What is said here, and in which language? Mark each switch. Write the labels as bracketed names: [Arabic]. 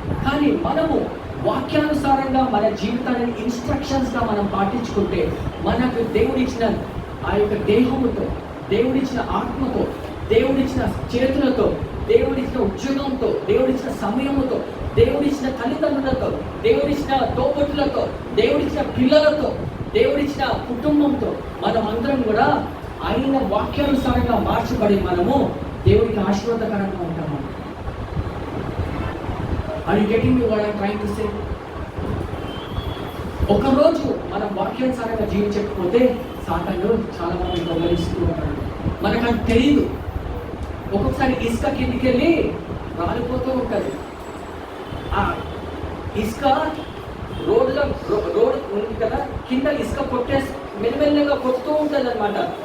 [Telugu] కానీ మనము వాక్యానుసారంగా మన జీవితాన్ని ఇన్స్ట్రక్షన్స్గా మనం పాటించుకుంటే మనకు దేవుడిచ్చిన ఆ యొక్క దేహముతో, దేవుడిచ్చిన ఆత్మతో, దేవుడిచ్చిన చేతులతో, దేవుడిచ్చిన ఉద్యోగంతో, దేవుడిచ్చిన సమయముతో, దేవుడిచ్చిన తల్లిదండ్రులతో, దేవుడిచ్చిన తోబుట్టులతో, దేవుడిచ్చిన పిల్లలతో, దేవుడిచ్చిన కుటుంబంతో మనం అందరం కూడా ఆయన వాక్యానుసారంగా మార్చబడి మనము దేవుడికి ఆశీర్వాదకరంగా ఉంటాము. [English] Are you getting me what I'm trying to say? [Telugu] ఒకరోజు మనం వాక్యానుసారంగా జీవించకపోతే సాతాను చాలా మంది గమనిస్తూ ఉంటాడు. మనకు అది తెలియదు. ఒక్కొక్కసారి ఇసుక కిందికి వెళ్ళి రాలిపోతూ ఉంటుంది. ఆ ఇసుక రోడ్ ఉంది కదా, కింద ఇసుక మెల్లమెల్లగా కొట్టుతూ ఉంటుంది అనమాట.